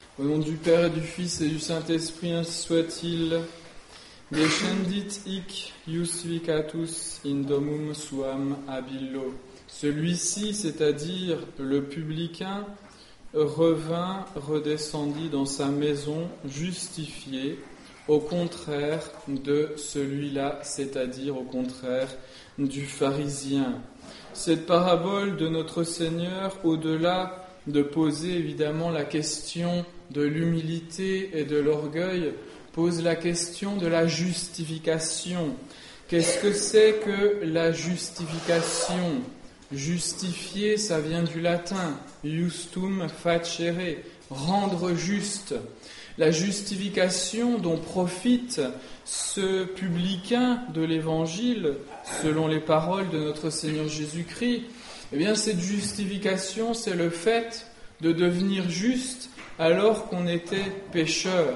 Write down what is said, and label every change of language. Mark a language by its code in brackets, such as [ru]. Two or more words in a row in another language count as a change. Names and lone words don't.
[fr] Au nom du Père et du Fils et du Saint-Esprit, ainsi soit-il. [la] Descendit hic ius vicatus in domum suam abillo. [fr] Celui-ci, c'est-à-dire le publicain, redescendit dans sa maison justifié, au contraire de celui-là, c'est-à-dire au contraire du pharisien. Cette parabole de notre Seigneur, au-delà de poser évidemment la question de l'humilité et de l'orgueil, pose la question de la justification. Qu'est-ce que c'est que la justification ? Justifier, ça vient du latin, [la] justum facere, [fr] rendre juste. La justification dont profite ce publicain de l'Évangile, selon les paroles de notre Seigneur Jésus-Christ, eh bien cette justification, c'est le fait de devenir juste alors qu'on était pécheur.